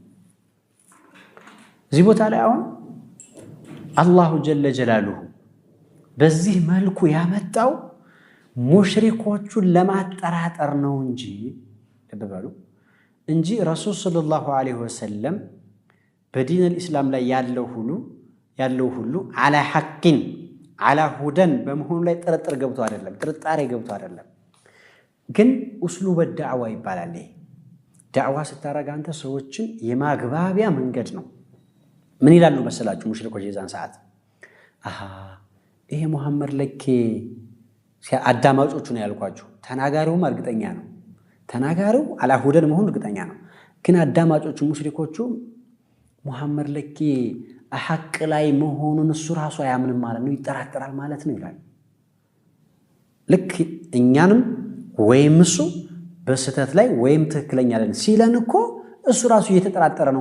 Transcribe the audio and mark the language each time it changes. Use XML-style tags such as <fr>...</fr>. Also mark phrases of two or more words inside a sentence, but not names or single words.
<am>እዚህ ቦታ ላይ አሁን</am> <ar>الله جل جلاله</ar> <am>በዚህ መልኩ ያመጣው ሙሽሪኮቹን ለማጠራጠር ነው እንጂ ተበባሉ እንጂ</am> <ar>رسول صلى الله عليه وسلم</ar> <am>በዲን الاسلام ላይ ያለው ሁሉ ያለው ሁሉ</am> <ar>على حق على هدى</ar> <am>በመሆኑ ላይ ጥርጥር ገብቶ አይደለም ጥርጣሬ ገብቶ አይደለም ግን</am> <ar>اسلوب الدعوه</ar> <am>ይባላል ዳዕዋ ስታረጋ አንተ ሰዎችን የማግባቢያ መንገድ ነው ምን ይላሉ መሰላችሁ ሙሽሪኮች የዛን ሰዓት ይሄ መሐመድ ለኬ አዳማጮቹ ነው ያልኳችሁ ተናጋሪውም እርግጠኛ ነው ተናጋሪው</am> <ar>على هدى</ar> <am>መሆኑ እርግጠኛ ነው ግን አዳማጮቹ ሙሽሪኮቹ መሐመድ ለኬ አሐቅ ላይ መሆኑን እሱ ራሱ አያምንም ማለት ነው ይጠራጠራል ማለት ነው ይላል ልክ እኛንም ወይም እሱ በስተት ላይ ወይም ትክክለኛ አይደለም ሲለን እኮ እሱ ራሱ እየተጠራጠረ ነው</am>